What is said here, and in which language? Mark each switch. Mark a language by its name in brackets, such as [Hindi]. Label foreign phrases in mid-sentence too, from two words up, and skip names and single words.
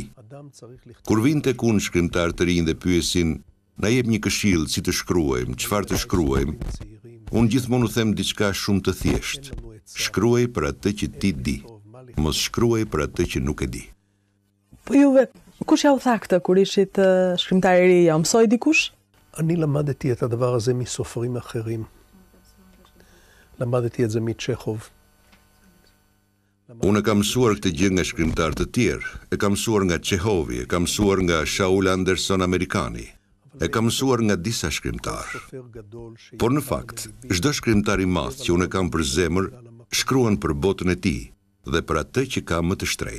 [Albanian] Kur vin tek unë shkrimtar të rinj dhe pyesin, na jep një këshill si të shkruajmë, çfarë të shkruajmë, unë gjithmonë u them diçka shumë të thjeshtë. Shkruaj për atë që ti di, mos shkruaj për atë që nuk e di. Po juve, kush ja u tha këtë kur ishit shkrimtar i ri, ja u mësoi dikush? [Hebrew] אני למדתי את הדבר הזה מסופרים אחרים. למדתי את זה מצ'כוב. [Albanian] Unë kam mësuar këtë gjë nga shkrimtar të tjerë, e kam mësuar nga Çehovi, e kam mësuar nga Shaul Anderson amerikani, e kam mësuar nga disa shkrimtarë. Por në fakt, çdo shkrimtar i madh që unë e kam për zemër, shkruan për botën e tij dhe për atë që ka më të shtrenjtë.